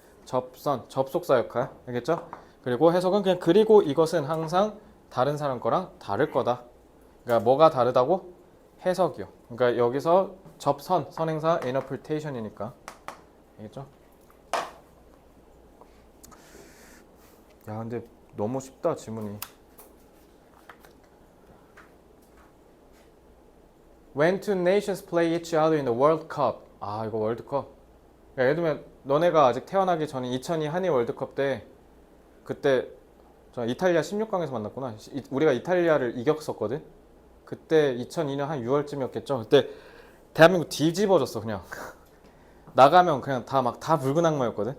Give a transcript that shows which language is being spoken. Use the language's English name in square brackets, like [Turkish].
[Korean] 접선, 접속사 역할. 알겠죠? 그리고 해석은 그냥 그리고 이것은 항상 다른 사람 거랑 다를 거다. 그러니까 뭐가 다르다고? 해석이요. 그러니까 여기서 접선, 선행사 interpretation이니까. 알겠죠? 야, 근데 너무 쉽다 지문이. [English] When two nations play each other in the World Cup. [Korean] 이거 월드컵. 그러니까 예를 들면 너네가 아직 태어나기 전에 2002 한일 월드컵 때 그때 저 이탈리아 16강에서 만났구나. 우리가 이탈리아를 이겼었거든. 그때 2002년 한 6월쯤이었겠죠. 그때 대한민국 뒤집어졌어 그냥. 나가면 그냥 다 붉은 악마였거든.